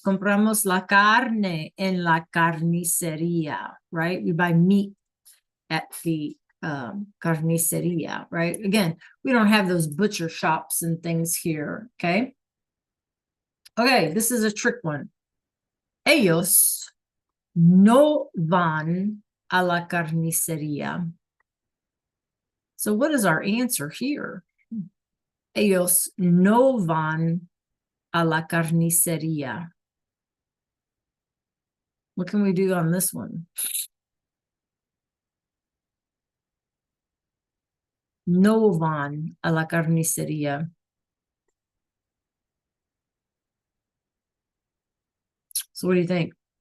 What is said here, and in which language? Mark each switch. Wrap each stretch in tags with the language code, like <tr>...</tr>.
<es>Compramos la carne en la carnicería, right?</es> <en>We buy meat at the carnicería, right? Again, we don't have those butcher shops and things here, okay? Okay, this is a trick one.</en> <es>Ellos no van a la carnicería.</es> <en>So what is our answer here?</en> <es>Ellos no van a la carnicería.</es> <en>What can we do on this one?</en> <es>No van a la carnicería.</es> <en>So what do you think?</en>